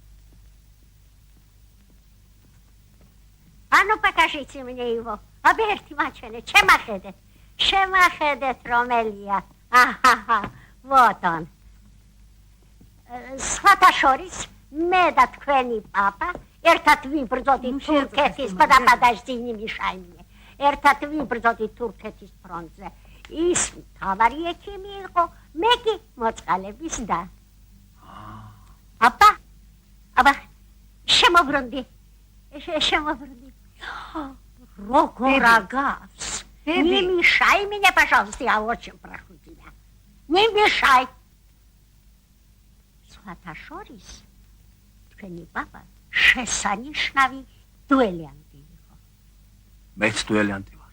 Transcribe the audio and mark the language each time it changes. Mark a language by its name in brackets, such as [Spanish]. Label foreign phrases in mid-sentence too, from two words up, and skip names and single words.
[Georgian] ანუ პაკაშიც იმნეივო. აბა ერთი მაჩვენე, შემახედეთ რომელია. [Russian] აჰაჰა, вот он. [Georgian] სხვათა შორის მე და თქვენი პაპა ერთად ვიბრძოდით თურქეთის [Russian] подожди, не мешай мне. [Georgian] ერთად ვიბრძოდით თურქეთის ფრონტზე. ის თავარი ექიმი იყო, მე კი მოწყალების და. აბა, შემობრუნდი. როგორ აგავს? [Russian] Не мешай меня, пожалуйста, я очень прошу тебя. Не мешай. [Georgian] სხვათა შორის, თქვენი პაპა შესანიშნავი დუელიანტი იყო. მეც დუელიანტი ვარ.